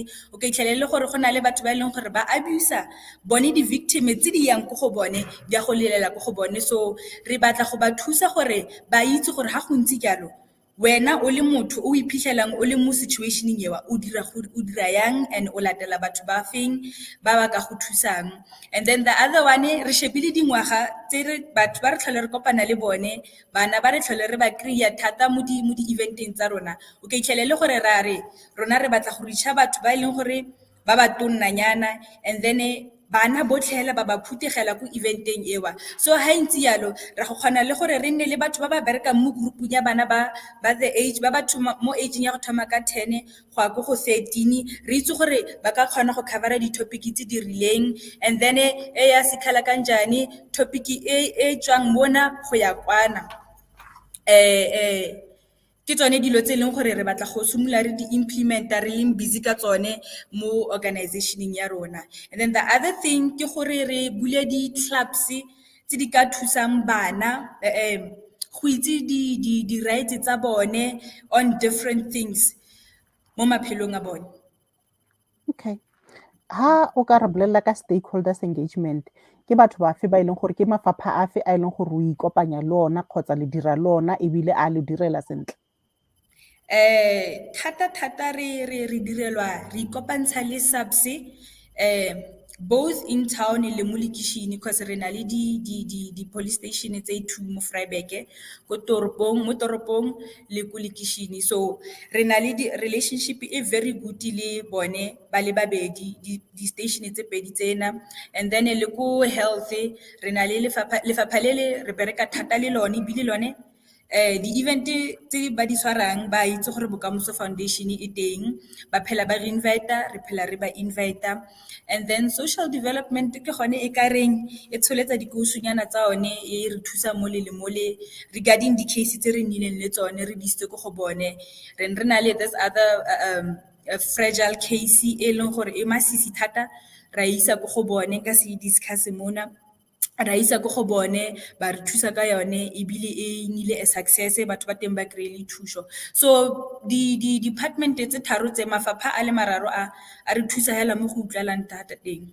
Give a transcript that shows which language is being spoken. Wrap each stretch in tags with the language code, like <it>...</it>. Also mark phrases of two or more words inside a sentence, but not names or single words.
<tn>o ka itlhelele gore go na le batho ba e leng gore ba abuse bone di-victim tse di yang ko go bone di a go lilela ko go bone so re batla go ba thusa gore ba itse gore ha go ntse jalo wena o le motho o iphitlhelang o le mo situationeng ewa o dira yang and o latela batho ba feng ba ba ka go thusang</tn> <en>and then the other one</en> <tn>re shebile dingwaga tse re batho ba re tlhole re kopana le bone bana ba re tlhole re ba kry-a thata mo di-eventeng tsa rona o ka itlhelele gore rona re batla go reach batho ba e leng gore ba ba tonnanyana</tn> <en>and then</en> <tn>bana botlhe hela ba ba phuthegela ko eventeng ewa so ha ntse yalo ra go kgona le gore re nne le batho ba ba berekang mo groupung ya bana ba</tn> <en>the age</en> <tn>ba batho mo aging ya go thoma ka 10 go ya go 13 re itse gore ba ka kgona go covera di-topic tse di rileng</tn> <en>and then</en> <tn>ya Sikhala Kanjani topic e tswang mona go ya kwana ke tsone dilo tse leng gore re batla go simolola re di-implementa re leng busy ka tsone mo organizationeng ya rona</tn> <en>and then the other thing</en> <tn>ke gore re bule di-clubs tse di ka thusang bana go itse di-rights tsa bone</tn> <en>on different things</en> <tn>mo maphelong a bone. Okay. Ha o ka re bolelela ka</tn> <en>stakeholders engagement</en> <tn>ke batho ba fe ba e leng gore ke mafapha a fe a e leng gore o ikopanya le ona kgotsa le dira le ona ebile a le direla sentle? Thata re direlwa re ikopantsha le SAPS</tn> <en>both in town</en> <tn>le mo lekishini because re na le di police station tse 2 mo Vryburg mo toropong le ko lekishini so re na le di relationship e</tn> <en>very good</en> <tn>le bone ba le babedi di station tse pedi tsena and then le ko health re na le lefapha le re bereka thata le lone bile lone di-event tse ba di tshwarang ba itse gore Bokamoso Foundation e teng ba phela ba re invita re phela re ba invita</tn> <en>and then social development</en> <tn>ke gone e ka reng e tsholetsa dikosunyana tsa one e re thusa mole le mole regarding di case tse re nnileng le tsone re di ko go bone re na le</tn> <en>this other a fragile case</en> <tn>e leng gore e masisi thata ra isa go bone ka se discuss mona ra isa go bone ba re thusa ka yone ebile e nnile</tn> <en>a success</en> <tn>batho ba teng ba kry-ile thuso so di-department tse tharo tse mafapha a le mararo a re thusa hela mo go utlwalang thata teng.</tn>